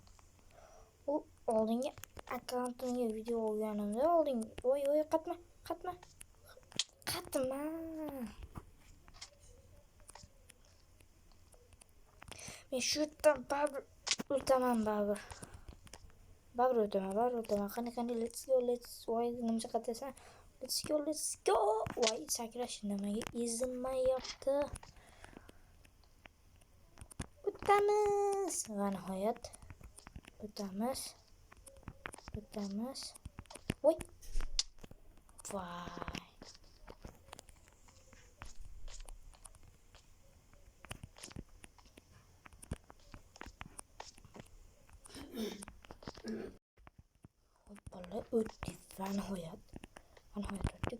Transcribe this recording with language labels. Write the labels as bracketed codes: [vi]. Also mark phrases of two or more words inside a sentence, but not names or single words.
[uz] U oldingi akkauntimga video olganimda voy qatma. Men shu yerdan baribir o'taman. Qani, [en] let's go. [uz] Voy, nimacha qatasan? [en] Let's go. [uz] Voy, sakrash nimaga izmayapti? o'tamiz va nihoyat o'tamiz. Voy. Voy. Hoppala o'tdik va nihoyat o'tdik.